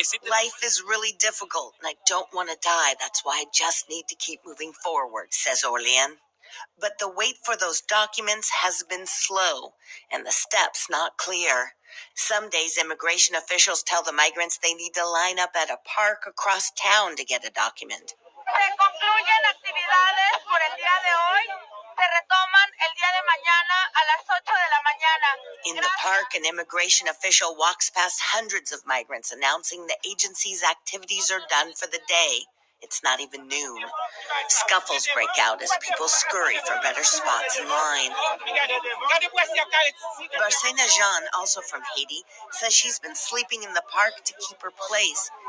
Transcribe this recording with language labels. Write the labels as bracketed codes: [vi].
[en] Life is really difficult, and I don't want to die. That's why I just need to keep moving forward, says Orlean. But the wait for those documents has been slow, and the steps not clear. Some days, immigration officials tell the migrants they need to line up at a park across town to get a document. [es] Se concluyen actividades por el día de hoy. Se retoman el día de mañana a las 8 de la mañana. [en] In the park, an immigration official walks past hundreds of migrants announcing the agency's activities are done for the day. It's not even noon. Scuffles break out as people scurry for better spots in line. Barsena Jean, also from Haiti, says she's been sleeping in the park to keep her place.